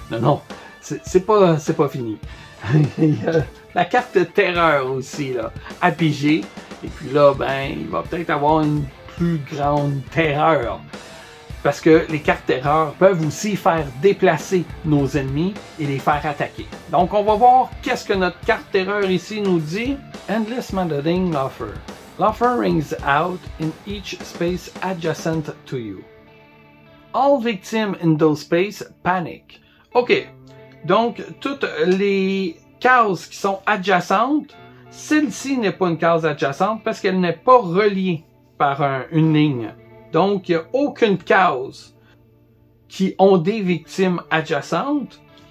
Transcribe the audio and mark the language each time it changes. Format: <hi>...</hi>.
<fr>Non, non, c'est pas fini. Il y a la carte terreur aussi, là, à piger. Et puis là, ben, il va peut-être avoir une plus grande terreur. Parce que les cartes terreur peuvent aussi faire déplacer nos ennemis et les faire attaquer. Donc, on va voir qu'est-ce que notre carte terreur ici nous dit.</fr> <en>Endless Marauding Laughter. Laughter rings out in each space adjacent to you. All victims in those spaces panic. OK.</en> <fr>Donc, toutes les cases qui sont adjacentes, celle-ci n'est pas une case adjacente parce qu'elle n'est pas reliée par une ligne. Donc, il n'y a aucune case qui ont des victimes adjacentes.</fr>